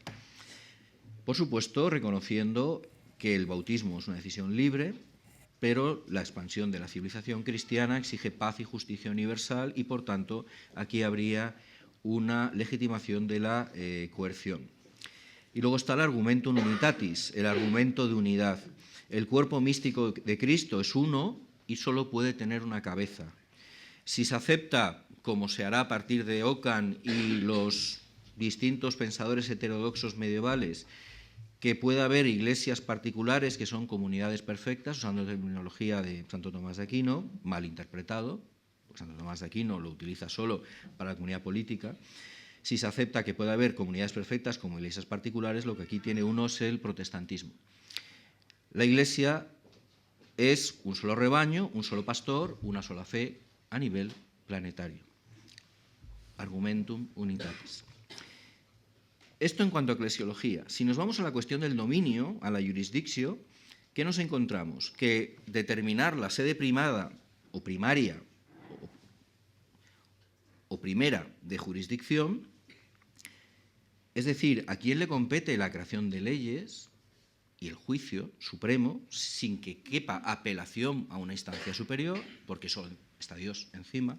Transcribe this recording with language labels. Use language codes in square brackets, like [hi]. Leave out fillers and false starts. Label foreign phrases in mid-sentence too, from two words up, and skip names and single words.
[es] Por supuesto, reconociendo que el bautismo es una decisión libre, pero la expansión de la civilización cristiana exige paz y justicia universal y, por tanto, aquí habría una legitimación de la coerción. Y luego está el [la] argumentum unitatis, [es] el argumento de unidad. El cuerpo místico de Cristo es uno y solo puede tener una cabeza. Si se acepta, como se hará a partir de Ockham y los distintos pensadores heterodoxos medievales, que pueda haber iglesias particulares que son comunidades perfectas, usando la terminología de Santo Tomás de Aquino, mal interpretado, porque Santo Tomás de Aquino lo utiliza solo para la comunidad política. Si se acepta que pueda haber comunidades perfectas como iglesias particulares, lo que aquí tiene uno es el protestantismo. La iglesia es un solo rebaño, un solo pastor, una sola fe a nivel planetario. [la] Argumentum unitatis. [es] Esto en cuanto a eclesiología. Si nos vamos a la cuestión del dominio, a la jurisdicción, ¿qué nos encontramos? Que determinar la sede primada o primaria o primera de jurisdicción, es decir, a quién le compete la creación de leyes y el juicio supremo, sin que quepa apelación a una instancia superior, porque solo está Dios encima.